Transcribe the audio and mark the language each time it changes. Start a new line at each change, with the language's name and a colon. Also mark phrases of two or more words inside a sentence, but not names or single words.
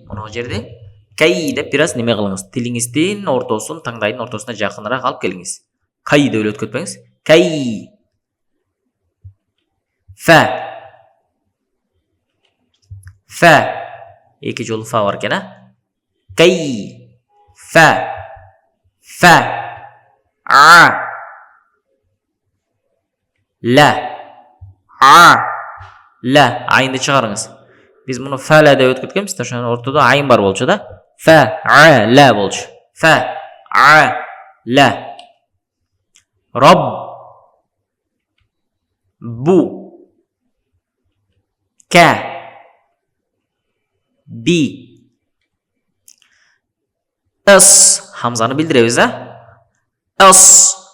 Kyrgyz: Мына жерде кей деп бир аз неме кылыңыз. Тилиңиздин ортосун, таңдайдын ортосуна жакыныраак алып келиңиз. Кай деп өткөтпөңүз. Кей. Фа. Фа. Эки жолу фа бар экен, Кей. Фа. Фа. Ла. Ла. Айнды чыгарыңыз. Биз муну фа-ла деп өткөткөнбүз да, ошонун ортодо айын бар болчу да. Фа-ла болчу. Фа-ла. Роб. Бу. Ка. Би. Ыс. Хамзаны билдиребиз, Ыс.